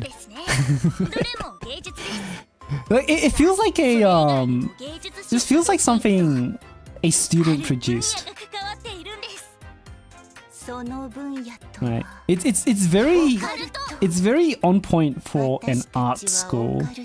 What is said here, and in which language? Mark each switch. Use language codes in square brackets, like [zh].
[ja] ですねどれも芸術です [en] Like, it feels like a This feels like something a student produced. [ja] 関わっているんですその分野と [en] Right. It's very on point for an art school.